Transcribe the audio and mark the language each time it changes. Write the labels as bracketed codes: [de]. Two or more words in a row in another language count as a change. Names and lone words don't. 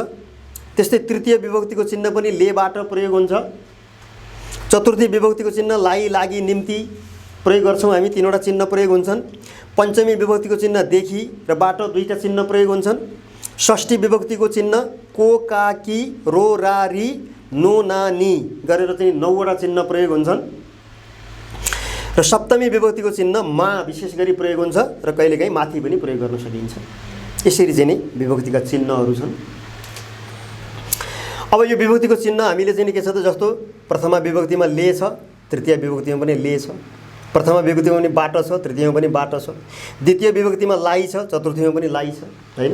[ne] त्यस्तै तृतीय विभक्तिको चिन्ह पनि ले, बाट प्रयोग हुन्छ। चतुर्थी विभक्तिको चिन्ह लाई, लागि, निम्ति प्रयोग गर्छौँ हामी, 3वटा चिन्ह प्रयोग हुन्छन्। पञ्चमी विभक्तिको चिन्ह देखि र बाट 2टा चिन्ह प्रयोग हुन्छन्। षष्ठी विभक्तिको चिन्ह को, का, कि, रो, रा, री, नो, ना, नि गरेर चाहिँ 9वटा चिन्ह प्रयोग हुन्छन्। र सप्तमी विभक्तिको चिन्ह मा विशेष गरी प्रयोग हुन्छ र कहिलेकाहीँ माथि पनि प्रयोग गर्न सकिन्छ। यसरी चाहिँ नि विभक्तिका चिन्हहरू छन्। अब यो विभक्तिको चिन्ह हामीले चाहिँ के छ त, जस्तो प्रथमा विभक्तिमा ले छ, तृतीय विभक्तिमा पनि ले छ, प्रथमा विभक्तिमा पनि बाट छ, तृतीयमा पनि बाट छ, द्वितीय विभक्तिमा लाई छ, चतुर्थीमा पनि लाई छ हैन।